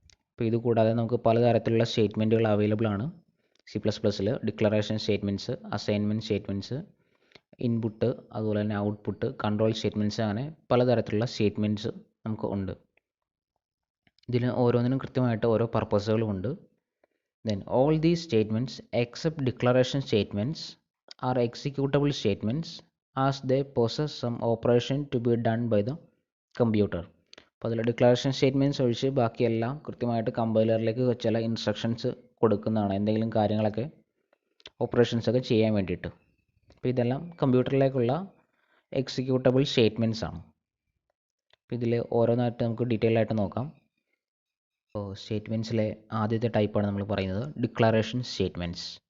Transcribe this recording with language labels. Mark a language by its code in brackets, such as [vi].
[ml] അപ്പോൾ ഇത് കൂടാതെ നമുക്ക് പലതരത്തിലുള്ള സ്റ്റേറ്റ്മെൻറ്റുകൾ അവൈലബിൾ ആണ് C++ൽ. Declaration statements, assignment statements, input, അതുപോലെ തന്നെ ഔട്ട്പുട്ട്, കൺട്രോൾ സ്റ്റേറ്റ്മെൻറ്റ്സ്, അങ്ങനെ പലതരത്തിലുള്ള സ്റ്റേറ്റ്മെൻറ്റ്സ് നമുക്ക് ഉണ്ട്. ഇതിന് ഓരോന്നിനും കൃത്യമായിട്ട് ഓരോ പർപ്പസുകളുമുണ്ട്. [en] Then all these statements except declaration statements are executable statements as they possess some operation to be done by the computer. [ml] അപ്പോൾ അതിൽ ഡിക്ലറേഷൻ സ്റ്റേറ്റ്മെൻറ്റ്സ് ഒഴിച്ച് ബാക്കിയെല്ലാം കൃത്യമായിട്ട് കമ്പൈലറിലേക്ക് ചില ഇൻസ്ട്രക്ഷൻസ് കൊടുക്കുന്നതാണ്, എന്തെങ്കിലും കാര്യങ്ങളൊക്കെ ഓപ്പറേഷൻസൊക്കെ ചെയ്യാൻ വേണ്ടിയിട്ട്. അപ്പോൾ ഇതെല്ലാം കമ്പ്യൂട്ടറിലേക്കുള്ള എക്സിക്യൂട്ടബിൾ സ്റ്റേറ്റ്മെൻറ്റ്സ് ആണ്. അപ്പോൾ ഇതിൽ ഓരോന്നായിട്ട് നമുക്ക് ഡീറ്റെയിൽ ആയിട്ട് നോക്കാം. അപ്പോൾ സ്റ്റേറ്റ്മെൻറ്റ്സിലെ ആദ്യത്തെ ടൈപ്പാണ് നമ്മൾ പറയുന്നത് ഡിക്ലറേഷൻ സ്റ്റേറ്റ്മെൻറ്റ്സ്.